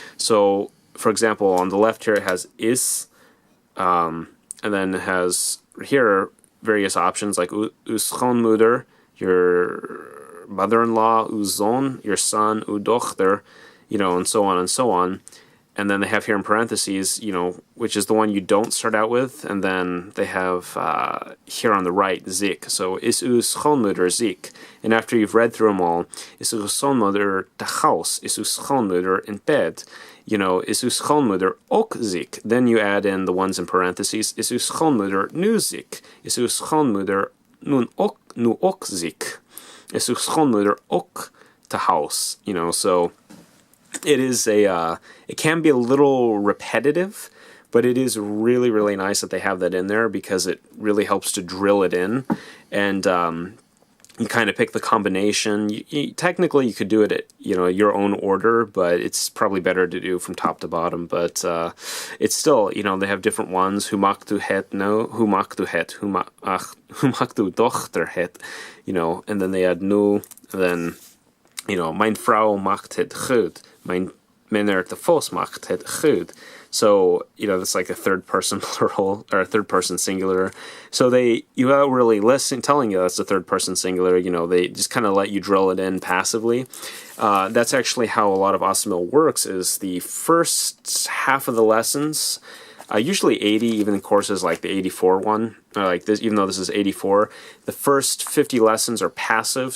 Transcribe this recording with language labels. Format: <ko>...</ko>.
<en>So, for example, on the left here it has is, and then it has here various options like</en> <nl>uw schoonmoeder,</nl> <en>your mother-in-law,</en> <nl>uw zoon,</nl> <en>your son,</en> <nl>uw dochter,</nl> <en>and so on and so on. And then they have here in parentheses, which is the one you don't start out with. And then they have here on the right, ziek.</en> <nl>So, is uw schoonmoeder ziek?</nl> <en>And after you've read through them all,</en> <nl>is uw schoonmoeder te huis? Is uw schoonmoeder in bed? Is uw schoonmoeder ook ziek?</nl> <en>Then you add in the ones in parentheses.</en> <nl>Is uw schoonmoeder nu ziek? Is uw schoonmoeder nu ook ziek? Is uw schoonmoeder ook te huis?</nl> <en>So it is it can be a little repetitive, but it is really, really nice that they have that in there because it really helps to drill it in. And you kind of pick the combination. Technically, you could do it at your own order, but it's probably better to do from top to bottom. But it's still, they have different ones.</en> <nl>Hoe maakt u het nou? Hoe maakt u het? Hoe maakt uw dochter het?</nl> <en>And then they add</en> <nl>nu.</nl> <en>And then,</en> <nl>mijn vrouw maakt het goed. Mijn meneer de vos maakt het goed.</nl> <en>So, that's like a third person plural or a third person singular. So without really telling you that's a third person singular, they just kind of let you drill it in passively. That's actually how a lot of Assimil works, is the first half of the lessons, usually 80, even in courses like the 84 one, or like this, even though this is 84, the first 50 lessons are passive.</en>